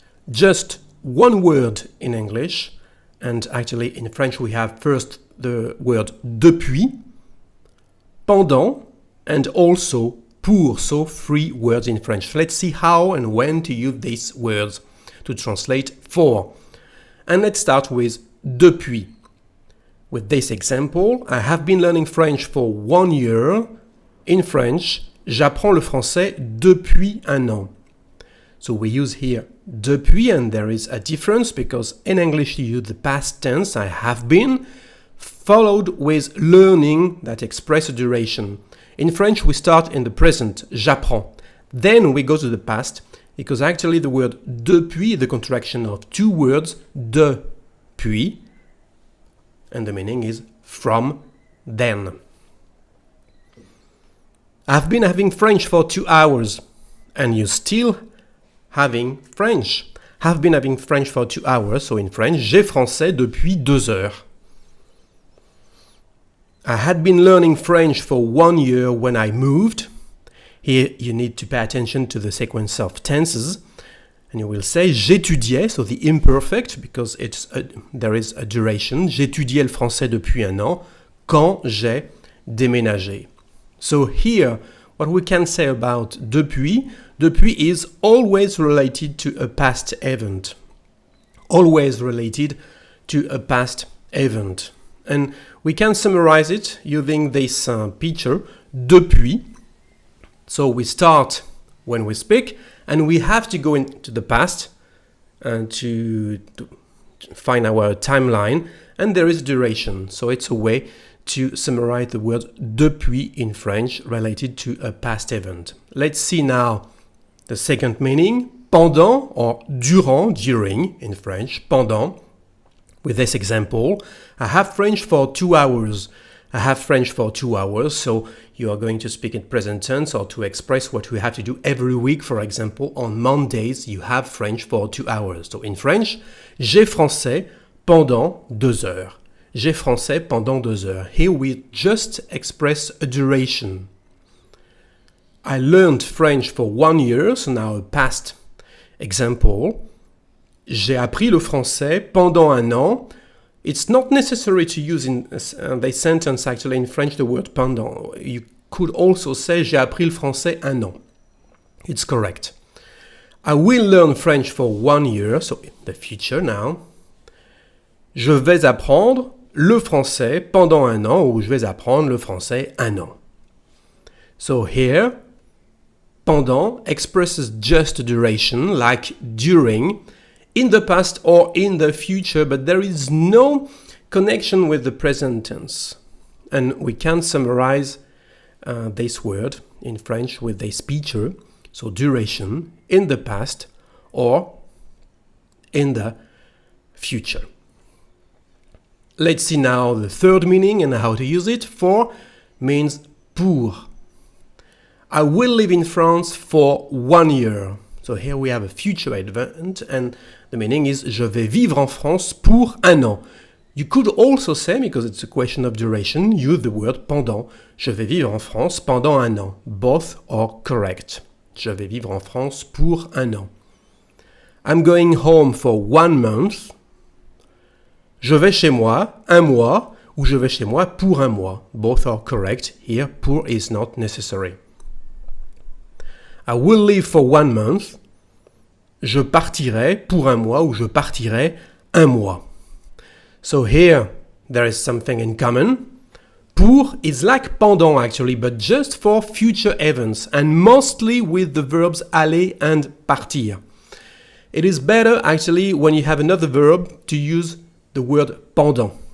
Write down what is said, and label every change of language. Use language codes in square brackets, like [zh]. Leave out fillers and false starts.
[en] Just one word in English, and actually in French we have first the word depuis, pendant, and also pour, so 3 words in French. Let's see how and when to use these words to translate for. And let's start with depuis. With this example, I have been learning French for 1 year. In French, [fr] j'apprends le français depuis 1 an. [en] So we use here depuis, and there is a difference because in English you use the past tense, I have been, followed with learning that express a duration. In French, we start in the present, j'apprends. Then we go to the past, because actually the word depuis is the contraction of 2 words, depuis, and the meaning is from then. I've been having French for 2 hours, and you still having French. Have been having French for 2 hours, so in French, [fr] j'ai français depuis 2 heures. [en] I had been learning French for 1 year when I moved. Here you need to pay attention to the sequence of tenses. And you will say j'étudiais, so the imperfect, because there is a duration. [fr] J'étudiais le français depuis 1 an quand j'ai déménagé. [en] So here, what we can say about depuis is always related to a past event. Always related to a past event. And we can summarize it using this picture, depuis. So we start when we speak, and we have to go into the past to find our timeline, and there is duration. So it's a way to summarize the word depuis in French related to a past event. Let's see now the second meaning, pendant or durant, during in French, pendant. With this example, I have French for 2 hours. I have French for 2 hours, so you are going to speak in present tense or to express what we have to do every week. For example, on Mondays, you have French for 2 hours. So in French, [fr] j'ai français pendant 2 heures. J'ai français pendant 2 heures. [en] Here we just express a duration. I learned French for 1 year, so now a past example. [fr] J'ai appris le français pendant 1 an. [en] It's not necessary to use in this sentence actually in French the word pendant. You could also say [fr] j'ai appris le français 1 an. [en] It's correct. I will learn French for 1 year, so the future now. [fr] Je vais apprendre le français pendant 1 an, ou je vais apprendre le français 1 an. [en] So here, pendant expresses just a duration, like during, in the past or in the future, but there is no connection with the present tense. And we can summarize this word in French with this picture, so duration, in the past or in the future. Let's see now the third meaning and how to use it. For means pour. I will live in France for 1 year. So here we have a future event, and the meaning is [fr] je vais vivre en France pour 1 an. [en] You could also say, because it's a question of duration, use the word pendant. [fr] Je vais vivre en France pendant 1 an. [en] Both are correct. [fr] Je vais vivre en France pour 1 an. [en] I'm going home for 1 month. [fr] Je vais chez moi 1 mois, ou je vais chez moi pour 1 mois. [en] Both are correct. Here, pour is not necessary. I will live for 1 month. [fr] Je partirai pour 1 mois, ou je partirai 1 mois. [en] So here, there is something in common. Pour is like pendant actually, but just for future events, and mostly with the verbs aller and partir. It is better actually when you have another verb to use the word pendant.